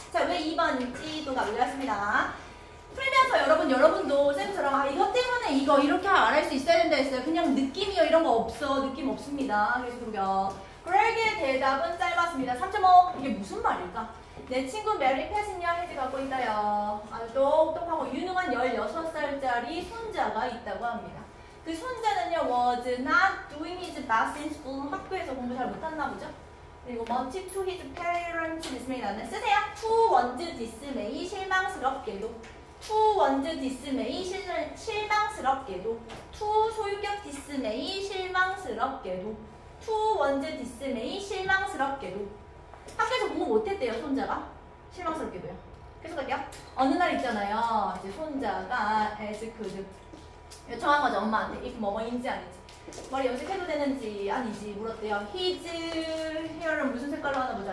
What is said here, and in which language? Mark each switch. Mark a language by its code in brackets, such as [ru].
[ko] 자, 왜 2번인지 또 가보겠습니다. 풀면서 여러분도 쌤처럼 아 이것 때문에 이거 이렇게 말할 수 있어야 된다 했어요. 그냥 느낌이요 이런 거 없어. 느낌 없습니다. 그래서 그러면 그에게 대답은 짧았습니다. 3.5. 이게 무슨 말일까? 내 친구 메리 팻은요 해지 갖고 있다요. 아주 똑똑하고 유능한 16살짜리 손자가 있다고 합니다. [en] 그 손자는요 was not doing his best in school. [ko] 학교에서 공부 잘 못했나 보죠? [en] 그리고 much to his parents dismay. [ko] 나는 쓰세요. [en] to one's dismay. [ko] 실망스럽게도. [en] to one's dismay. [ko] 실망스럽게도. [en] to 소유격 dismay. [ko] 실망스럽게도. [en] to one's dismay. [ko] 실망스럽게도. 학교에서 공부 못했대요, 손자가. 실망스럽게도요. 계속 할게요. 어느 날 있잖아요. 이제 손자가 asked. 요청한 거죠, 엄마한테. if 뭐뭐인지 아닌지. 머리 염색해도 되는지 아니지 물었대요. his hair은 무슨 색깔로 하나 보자.